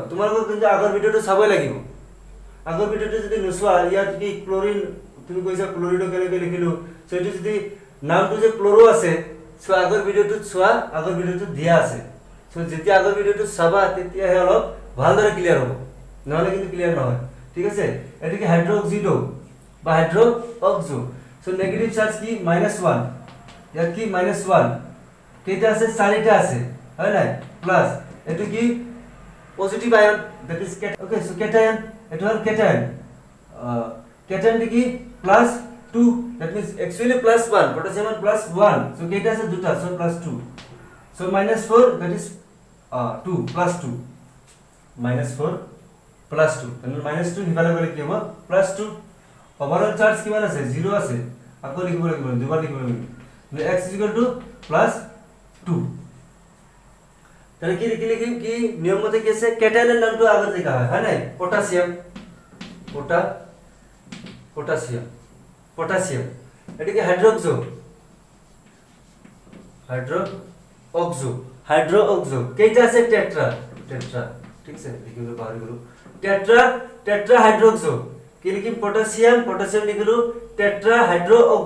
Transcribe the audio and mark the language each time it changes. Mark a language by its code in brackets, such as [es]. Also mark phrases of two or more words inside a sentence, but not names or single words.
[as] তোমালোকক কিন্তু আগৰ ভিডিওটো চাবই লাগিব আগৰ ভিডিওটো যদি নুসুৱা ইয়াত কি ক্লোরিন তুমি কৈছা ক্লোরিডো কেনেকে লিখিলো সো এটো যদি নামটো যে ক্লোরো আছে সো আগৰ ভিডিওটো দিয়া আছে সো যেতিয়া আগৰ ভিডিওটো চাবা তেতিয়াহে অলপ ভালদৰে ক্লিয়াৰ হ'ব নহলে কিন্তু ক্লিয়াৰ নহয় ঠিক আছে এটো কি হাইড্রো অক্সিডো বা হাইড্রো অক্সো সো [en] negative charge [as] কি -1 ইয়াত কি -1 কেইটা আছে চাৰিটা আছে হয় নাই প্লাস এটো কি [en] positive ion that is okay [as] সো ক্যাটায়ন এটো হল ক্যাটায়ন কি +2 [en] that means actually [as] +1 potassium +1 so কেইটা আছে দুটা so +2 so -4 [en] that is [as] 2 +2 -4 +2 তাহলে -2 হিফালে গলে কি হ'ব +2 [en] overall charge [as] কিমান আছে 0 আছে আকৌ লিখিব লাগিব দুবাৰ লিখিব লাগিব x +2 তাহলে কি লিখিম কি নিয়ম মতে কি আছে ক্যাটায়নের নামটো আগত লেখা হয় নাই পটাসিয়াম এটা কি হাইড্রো অক্সো কেইটা আছে টেট্রা ঠিক আছে লিখিলো পাহৰি গলো টেট্রা হাইড্রো অক্সো কি লিখিম পটাসিয়াম লিখিলো টেট্রা হাইড্রো